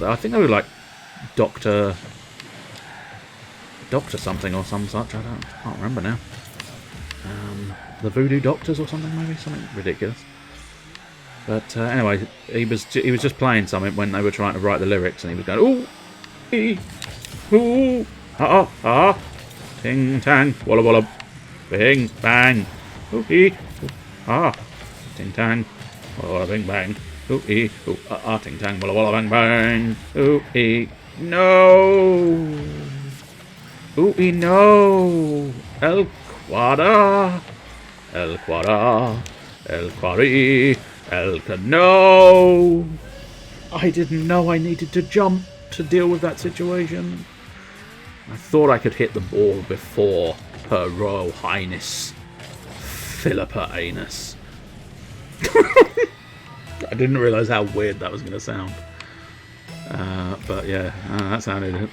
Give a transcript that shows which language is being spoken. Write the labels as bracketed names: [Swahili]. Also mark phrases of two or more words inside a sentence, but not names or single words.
[English] I think they were like Doctor something or some such. I can't remember now. The Voodoo Doctors or something, maybe? Something ridiculous. But anyway, he was just playing something when they were trying to write the lyrics, and he was going, ooh, ee, ooh, ah, ah, ting tang, walla walla, bing bang, ooh, ee, ooh, ah, ting tang, walla walla, bing bang, ooh, ee, ooh, ah, ting tang, walla walla, bang bang, ooh, ee, no, ooh, ee, no, El Quadra, El Quadra, El Quadri. No! I didn't know I needed to jump to deal with that situation. I thought I could hit the ball before Her Royal Highness Philippa Anus. I didn't realise how weird that was going to sound. But yeah, that sounded...